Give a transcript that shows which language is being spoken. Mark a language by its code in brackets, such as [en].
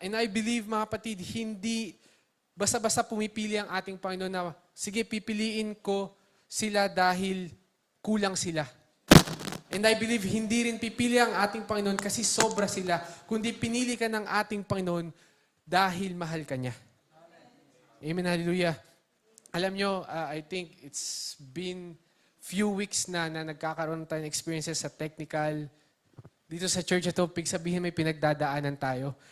[tl] And I believe, mga kapatid, hindi basta-basta pumipili ang ating Panginoon na, sige, pipiliin ko sila dahil kulang sila. And I believe, hindi rin pipili ang ating Panginoon kasi sobra sila, kundi pinili ka ng ating Panginoon dahil mahal ka niya. [en] Amen, hallelujah. [tl] Alam nyo, [en] I think it's been few weeks [tl] na nagkakaroon tayo ng experiences sa technical. Dito sa church ito, sabihin may pinagdadaanan tayo.